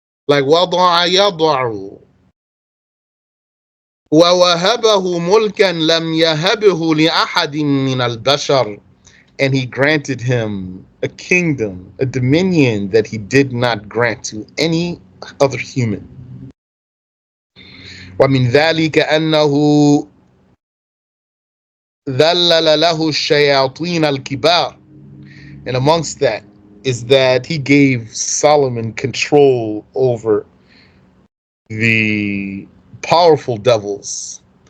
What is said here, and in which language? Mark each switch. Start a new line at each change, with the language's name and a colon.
Arabic: Like وضع يضع. ووهبه ملكا لم يهبه لأحد من البشر.
English: And he granted him a kingdom, a dominion that he did not grant to any other human.
Arabic: ومن ذلك أنه ذلل له الشياطين الكبار.
English: And amongst that is that he gave Solomon control over the powerful devils.